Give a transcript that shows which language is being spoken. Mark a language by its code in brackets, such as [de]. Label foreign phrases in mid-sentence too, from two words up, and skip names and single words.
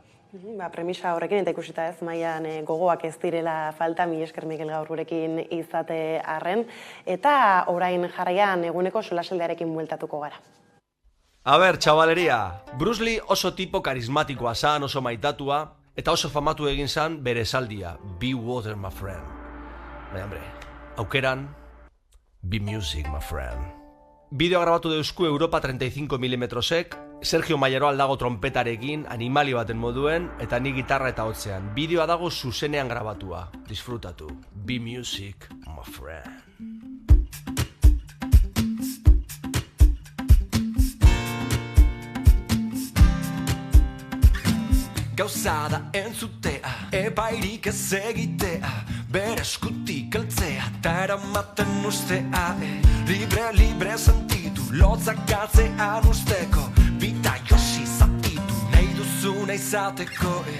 [eu] Premisa horrekin eta ikusita ez, mailan gogoak ez direla falta, mila esker Mikel gaur gurekin izate arren, eta orain jarraian eguneko solasaldiarekin bueltatuko gara. Txabaleria, Bruce Lee oso tipo karismatikoa zan, oso maitatua, eta oso famatu egin zan bere esaldia, [en] be water, my friend. [eu] Baina, aukeran, [en] be music, my friend. [eu] Bideo grabatu deusku Europa 35mm-ek, Sergio Mayeroal dago trompetarekin, animali baten moduen, eta ni gitarra eta hotzean. Bideoa dago zuzenean grabatua. Disfrutatu. [en] Be music, my friend. [eu] Gauza da entzutea, epairik ez egitea, bere eskutik eltzea, eta eramaten ustea, libre sentitu, lotzak galtzean usteko, bita josi zatitu, nahi duzuna izateko,